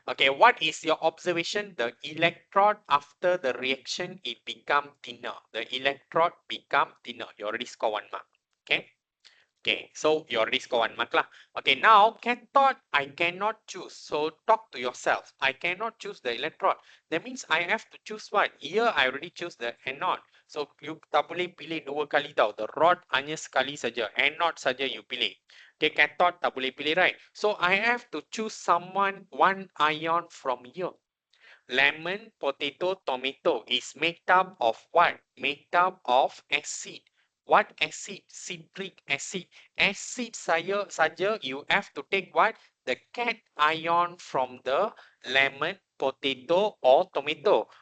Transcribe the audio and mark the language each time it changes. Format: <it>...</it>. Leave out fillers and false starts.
<en>Okay, what is your observation? The electrode after the reaction, it become thinner. The electrode become thinner. You already score 1 mark. Okay. Okay, so you already score 1 mark lah. Okay, now cathode, I cannot choose. So talk to yourself. I cannot choose the electrode. That means I have to choose what? Here I already choose the anode.</en> <ms>So you tak boleh pilih 2 kali tau.</ms> <en>The rod</en> <ms>hanya sekali saja. Anode saja you pilih. Okay, cathode tak boleh pilih, right?</ms> <en>So I have to choose one ion from here. Lemon, potato, tomato is made up of what? Made up of acid. What acid? Citric acid. Acid saja you have to take what? The cation from the lemon, potato or tomato.</en>